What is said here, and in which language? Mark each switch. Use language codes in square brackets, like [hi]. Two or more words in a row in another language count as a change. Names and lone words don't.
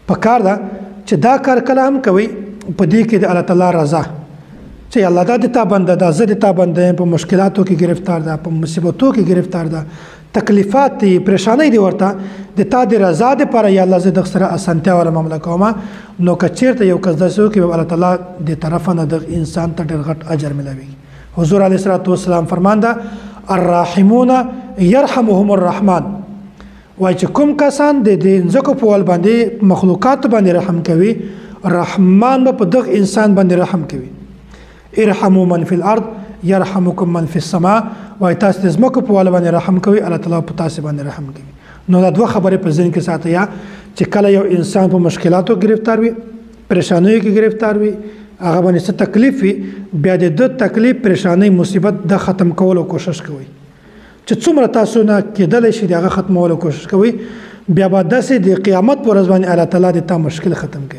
[ps] په کار ده چې دا کار کله هم کوي په دې کې د الله تعالی رضا چې الله دا د تا بنده ده زه د تا بنده یم په مشکلاتو کې گرفتار ده په مصیبتو کې گرفتار ده تکلیفات دي پریشانی دي ورته د تا د رضا دپاره یا الله زه د سره اسانتیا والا معامله کوم. نو که چیرته یو کس داسې وکړي الله تعالی د طرفه نه د انسان ته ډېر غټ اجر ملاويږي. حضور [ar] علیه الصلاۃ والسلام [ps] فرمانده [ar] الراحمون يرحمهم الرحمن. [ps] وای چې کوم کسان د ځمکو په ول باندې مخلوقات باندې رحم کوي رحمان به په دغه انسان باندې رحم کوي. [ar] ارحموا من فی الارض يرحمكم من فی السماء. [ps] وای تاسو د ځمکو په ول باندې رحم کوي الله تعالی په تاسو باندې رحم کوي. نو دا دوه خبرې په ذهن کې ساتئ چې کله یو انسان په مشکلاتو گرفتار وي پریشانیو کې گرفتار وي هغه باندې څه تکلیف وي بیا د تکلیف پریشانی مصیبت د ختم کولو کوشش کوي چې څومره تاسو نه کېدلی شي د هغه ختمولو کوشش کوي بیا به داسې د قیامت په ورځ باندې الله تعالی د تا مشکل ختم کوي.